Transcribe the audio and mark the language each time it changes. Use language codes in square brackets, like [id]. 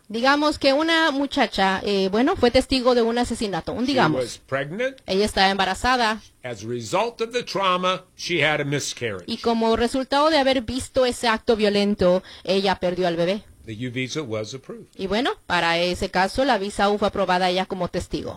[es] Digamos que una muchacha, bueno, fue testigo de un asesinato, digamos. [en] She was pregnant. [es] Ella estaba embarazada. [en] As a result of the trauma, she had a miscarriage. [es] Y como resultado de haber visto ese acto violento, ella perdió al bebé. [en] The U visa was approved. [es] Y bueno, para ese caso, la visa U fue aprobada ella como testigo.